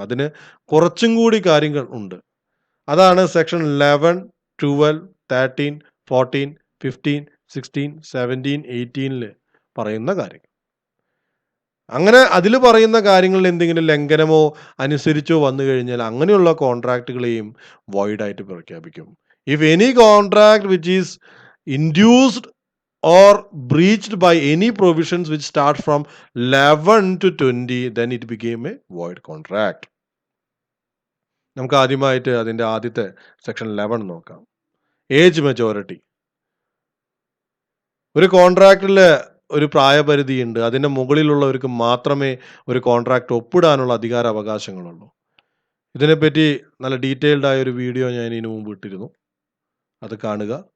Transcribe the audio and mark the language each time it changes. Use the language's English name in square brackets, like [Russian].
[Malayalam] അതിന് കുറച്ചും കൂടി കാര്യങ്ങൾ ഉണ്ട്. അതാണ് സെക്ഷൻ 11, 12, 13, 14, 15, 16, 17, 18 പറയുന്ന കാര്യങ്ങൾ. അങ്ങനെ അതിൽ പറയുന്ന കാര്യങ്ങളിൽ എന്തെങ്കിലും ലംഘനമോ അനുസരിച്ചോ വന്നു കഴിഞ്ഞാൽ അങ്ങനെയുള്ള കോൺട്രാക്റ്റുകളെയും വോയിഡ് ആയിട്ട് പ്രഖ്യാപിക്കും. [English] If any contract which is induced or breached by any provisions which start from 11 to 20, then it became a void contract. [Malayalam] നമുക്ക് ആദ്യമായിട്ട് അതിൻ്റെ ആദ്യത്തെ സെക്ഷൻ 11 നോക്കാം. Age majority. ഒരു കോൺട്രാക്റ്റിൽ ഒരു പ്രായപരിധി ഉണ്ട്. അതിൻ്റെ മുകളിലുള്ളവർക്ക് മാത്രമേ ഒരു കോൺട്രാക്റ്റ് ഒപ്പിടാനുള്ള അധികാര അവകാശങ്ങളുള്ളൂ. ഇതിനെപ്പറ്റി നല്ല ഡീറ്റെയിൽഡ് ആയ ഒരു വീഡിയോ ഞാൻ ഇതിനു മുമ്പ് ഇട്ടിരുന്നു, അത് കാണുക.